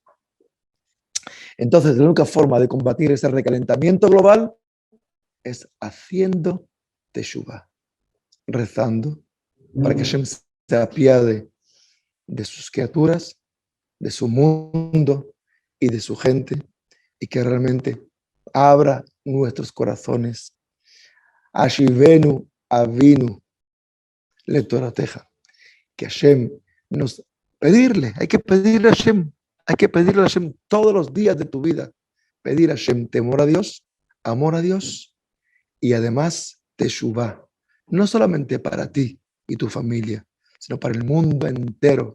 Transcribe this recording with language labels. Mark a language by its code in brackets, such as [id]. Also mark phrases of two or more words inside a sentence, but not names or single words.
[es] Entonces, la única forma de combatir ese recalentamiento global es haciendo teshuvah, rezando para que Hashem se apiade de sus criaturas, de su mundo y de su gente, y que realmente abra nuestros corazones. [he] השיבנו אבינו לתורתך. [es] Que Hashem nos pedirle, hay que pedirle a Hashem, hay que pedirle a Hashem todos los días de tu vida. Pedir a Hashem temor a Dios, amor a Dios y además teshuvah. No solamente para ti y tu familia, sino para el mundo entero.